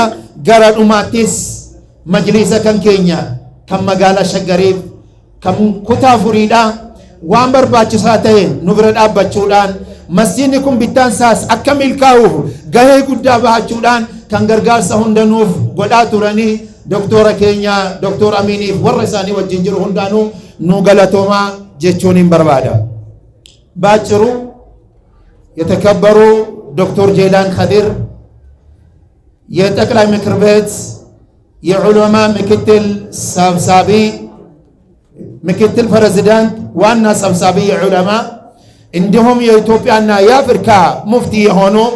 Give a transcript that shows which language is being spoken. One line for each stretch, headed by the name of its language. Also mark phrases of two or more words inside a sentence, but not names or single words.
Oromo: Gara dhumaattis majlisa kan keenya kan magaalaa Shaggariif kan kutaa furiidhaa waan barbaachisaa ta'e nu bira dhaabbachuudhaan masjidni kun bittaan isaas akka milkaa'uuf gahee guddaa bahachuudhaan kan gargaarsa hundanuuf godhaa turanii doktora keenya Dr. Aminiif warra isaanii wajjin jiru hundaanuu nu galatoomaa jechuun hin barbaada.
Amharic: ባጭሩ የተከበሩ ዶክተር ጄላን ኸዲር የጠቅላይ ምክር ቤት የዑለማ ምክትል ሰብሳቢ ምክትል ፕሬዝዳንት ዋና ሰብሳቢ የዑለማ እንዲሁም የኢትዮጵያና የአፍሪካ ሙፍቲ የሆኑ